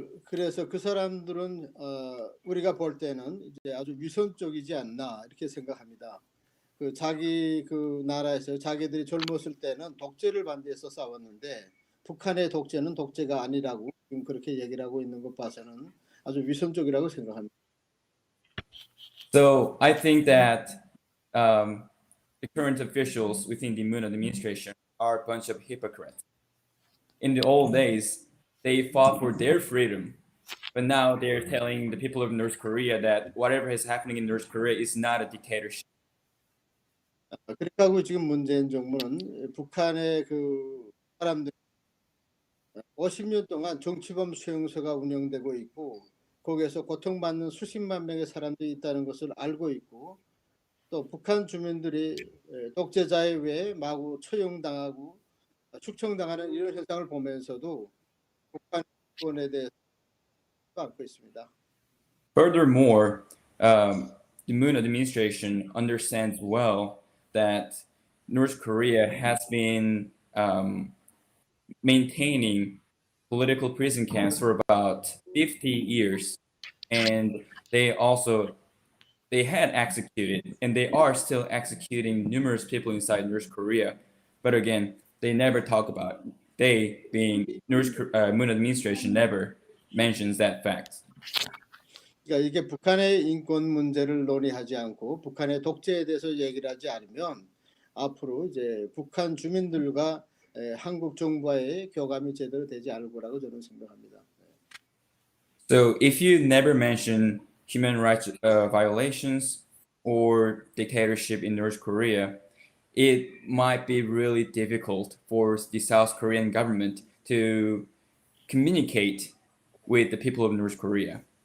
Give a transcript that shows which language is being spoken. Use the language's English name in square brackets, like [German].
[Korean] 그래서 그 사람들은 우리가 볼 때는 이제 아주 위선적이지 않나 이렇게 생각합니다. 자기 그 나라에서 자기들이 젊었을 때는 독재를 반대해서 싸웠는데 북한의 독재는 독재가 아니라고 지금 그렇게 얘기를 하고 있는 것 봐서는 아주 위선적이라고 생각합니다. [English] So I think that the current officials within the Moon administration are a bunch of hypocrites. In the old days, they fought for their freedom, but now they're telling the people of North Korea that whatever is happening in North Korea is not a dictatorship. [Korean] 그러니까 지금 문재인 정부는 북한의 그 사람들 50년 동안 정치범 수용소가 운영되고 있고 거기에서 고통받는 수십만 명의 사람들이 있다는 것을 알고 있고 또 북한 주민들이 독재자에 의해 마구 처형당하고 축청당하는 이런 현상을 보면서도 북한 정권에 대해서 안고 있습니다. [English] Furthermore, the Moon administration understands well that North Korea has been maintaining political prison camps for about 50 years, and they had executed, and they are still executing numerous people inside North Korea. But again, they never talk about it. They, being Moon administration, never mentions that fact. [Korean] 그러니까 이게 북한의 인권 문제를 논의하지 않고 북한의 독재에 대해서 얘기를 하지 않으면 앞으로 이제 북한 주민들과 한국 정부와의 교감이 제대로 되지 않을 거라고 저는 생각합니다. [English] So if you never mention human rights violations or dictatorship in North Korea, it might be really difficult for the South Korean government to communicate with the people of North Korea.